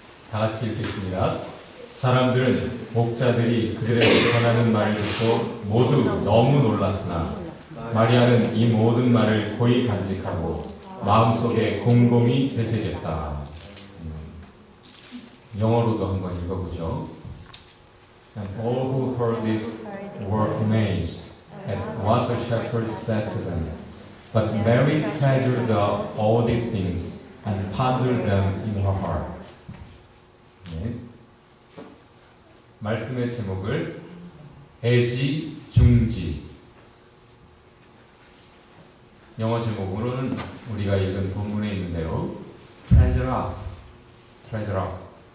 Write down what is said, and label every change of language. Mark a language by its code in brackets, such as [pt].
[ko] 다 같이 읽겠습니다. 사람들은 목자들이 그들에게 전하는 말을 듣고 모두 너무 놀랐으나 마리아는 이 모든 말을 고이 간직하고 마음속에 곰곰이 되새겼다. 영어로도 한번 읽어보죠. [en] And all who heard it were amazed at what the shepherds said to them. But Mary treasured up all these things and pondered them in her heart. [ko] 네. 말씀의 제목을 애지중지, 영어 제목으로는 우리가 읽은 본문에 있는 대로 [en] treasure up, treasure up.